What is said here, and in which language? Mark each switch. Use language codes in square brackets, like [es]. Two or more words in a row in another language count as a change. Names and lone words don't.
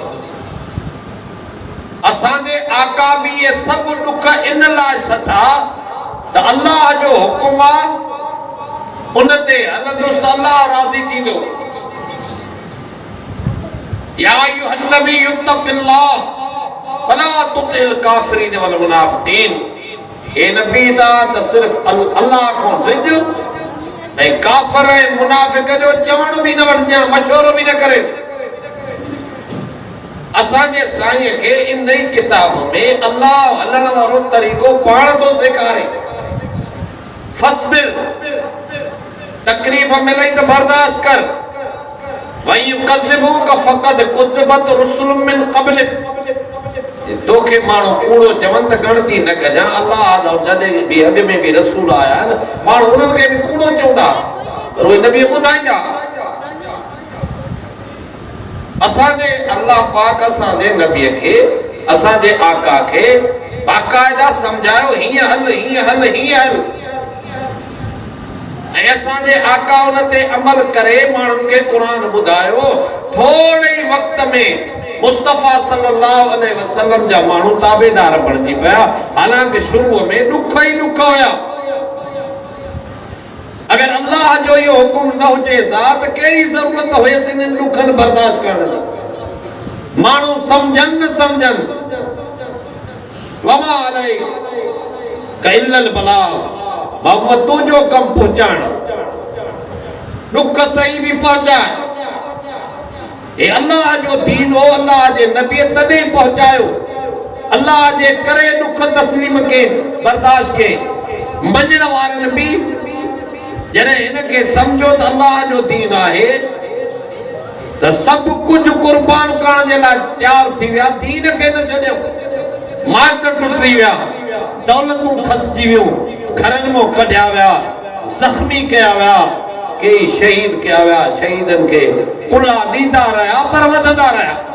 [sd] असांजे आका बि इहे सभु ॾुख इन लाइ सथा त अल्लाह जो हुकुम आहे, उन ते हलंदुसि त अल्लाह राज़ी थींदो। [ar] يا أيها النبي اتق الله ولا تطع الكافرين والمنافقين, [sd] हे नबी ता त सिर्फ अल्लाह खां रिझ ऐं काफ़िर ऐं मुनाफ़िक जो चवण बि न वठजां, मशवरो बि न करे। असांजे साईं खे इन ई किताब में अल्लाह हलण वारो तरीक़ो पाण थो सेखारे। फस्बिर, तकलीफ़ मिलई त बर्दाश्त कर। [ar] ويكذبوك فقد كذبت رسل من قبلك, [sd] तोखे माण्हू कूड़ो चवनि त गणती न कजां। अल्लाह जॾहिं बि अॻ में बि रसूल आया आहिनि, माण्हू उन्हनि खे बि कूड़ो चवंदा, पर उहे नबी ॿुधाईंदा। असांजे अल्लाह पाक असांजे नबीअ खे, असांजे आका खे बाक़ाइदा सम्झायो, हीअं हल, हीअं हल, हीअं हल। ऐं असांजे आका उन ते अमल करे माण्हुनि खे क़ुरान ॿुधायो। थोरे ई वक़्त में मुस्तफ़ा [ar] صلى الله عليه وسلم [sd] जा माण्हू ताबेदार बणजी पिया, हालांकि शुरू में ॾुख ई ॾुख हुया। अगर अल्लाह जो ये हुकुम न हुजे सा त कहिड़ी ज़रूरत हुयसि इन्हनि ॾुखनि बर्दाश्त करण जी। माण्हू सम्झनि न सम्झनि, [ar] وما عليك إلا البلاغ, [sd] मोहम्मद तुंहिंजो कम पहुचाइण, ॾुख सही भी पहुचाए। ये अल्लाह जो दीन हो, अल्लाह जे नबी तॾहिं पहुचायो, अल्लाह जे करे ॾुख तस्लीम के बर्दाश्त के। मञण वारनि बि जॾहिं हिनखे सम्झो त अल्लाह जो दीन आहे त सभु कुझु कुर्बान करण जे लाइ तयार थी विया, दीन खे न छॾियो। माइट टुटी विया, दौलतूं खसिजी वियूं, घरनि मां कढिया विया, ज़ख्मी कया विया, कई शहीद कया विया, शहीदनि खे कुल्ला ॾींदा रहिया पर वधंदा रहिया।